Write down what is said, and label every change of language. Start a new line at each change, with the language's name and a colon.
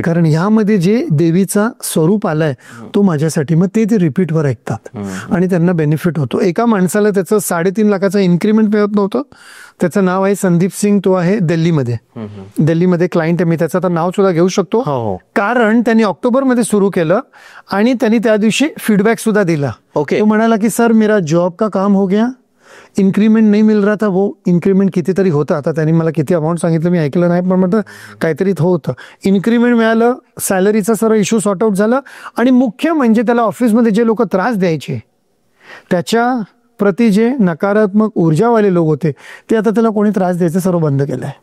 Marathi: कारण यामध्ये जे देवीचा स्वरूप आलाय तो माझ्यासाठी, मग ते रिपीटवर ऐकतात आणि त्यांना बेनिफिट होतो. एका माणसाला त्याचं 3.5 लाखाचं इन्क्रीमेंट मिळत नव्हतं. त्याचं नाव आहे संदीप सिंग, तो आहे दिल्लीमध्ये क्लायंट आहे. मी त्याचं आता नाव सुद्धा घेऊ शकतो, कारण त्यांनी ऑक्टोबरमध्ये सुरू केलं आणि त्यांनी त्या दिवशी फीडबॅक सुद्धा दिला. तो म्हणाला की सर
Hindi: मेरा जॉब का काम हो गया, इंक्रीमेंट नहीं मिल रहा था.
Marathi: वो इंक्रीमेंट कितीतरी होतं, आता त्यांनी मला किती अमाऊंट सांगितलं मी ऐकलं नाही, पण म्हटलं काहीतरी होतं. इन्क्रीमेंट मिळालं, सॅलरीचा सर्व इश्यू सॉर्ट आउट झालं आणि मुख्य म्हणजे त्याला ऑफिसमध्ये जे लोक त्रास द्यायचे, त्याच्या प्रति जे नकारात्मक ऊर्जावाले लोक होते, ते आता त्याला कोणी त्रास द्यायचं सर्व बंद केलंय.